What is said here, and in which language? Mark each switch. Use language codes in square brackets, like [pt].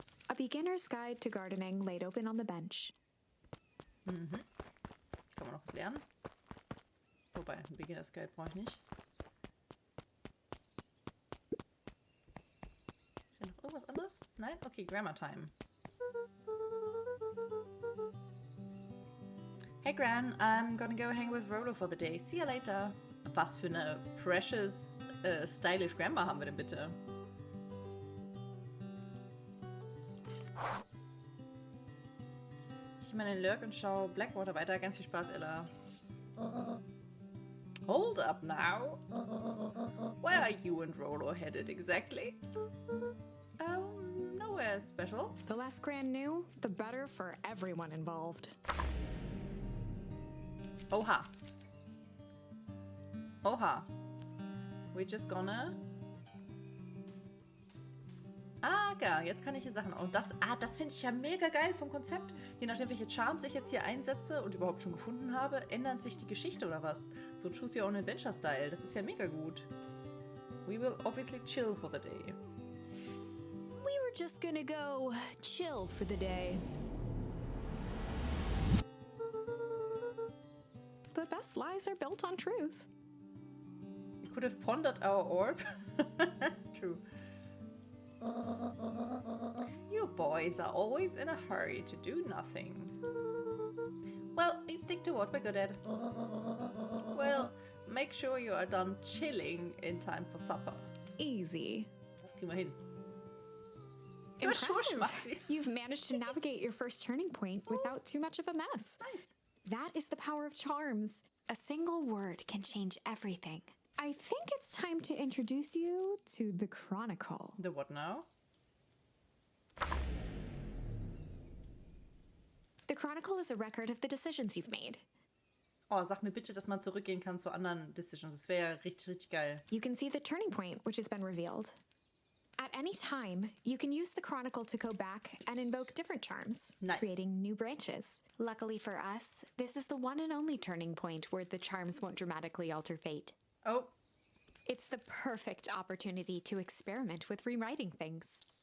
[en] A beginner's guide to gardening laid open on the bench. Mhm. [de] Kann man noch was lernen? Wobei, ein Beginner's Guide brauche ich nicht. Ist ja noch irgendwas anderes? Nein? Okay, Grammar Time. [en] Hey Gran, I'm gonna go hang with Rolo for the day. See you later. [de] Was für eine precious, stylish Grammar haben wir denn bitte? Ich gehe mal in den Lurk und schau Blackwater weiter. Ganz viel Spaß, Ella. [en] Hold up now. Where are you and Rolo headed exactly? Nowhere special. The less Gran knew, the better for everyone involved. Oha. Oha. We're just gonna... [de] Ah, geil. Jetzt kann ich hier Sachen... Und das finde ich ja mega geil vom Konzept. Je nachdem, welche Charms ich jetzt hier einsetze und überhaupt schon gefunden habe, ändert sich die Geschichte oder was. So Choose Your Own Adventure Style. Das ist ja mega gut. [en] We will obviously chill for the day. We were just gonna go chill for the day. The best lies are built on truth. We could have pondered our orb. True. You boys are always in a hurry to do nothing. Well, we stick to what we're good at. Well, make sure you are done chilling in time for supper. Easy. [de] Das kriegen wir hin. [en] Impressive. You've managed to navigate your first turning point without too much of a mess. Nice. That is the power of charms. A single word can change everything. I think it's time to introduce you to the Chronicle. The what now? The Chronicle is a record of the decisions you've made. [de] Oh, sag mir bitte, dass man zurückgehen kann zu anderen Decisions. Das wäre ja richtig, richtig geil. [en] You can see the turning point, which has been revealed. At any time, you can use the Chronicle to go back and invoke different charms, Nice. creating new branches. Luckily for us, this is the one and only turning point where the charms won't dramatically alter fate. Oh, It's the perfect opportunity to experiment with rewriting things.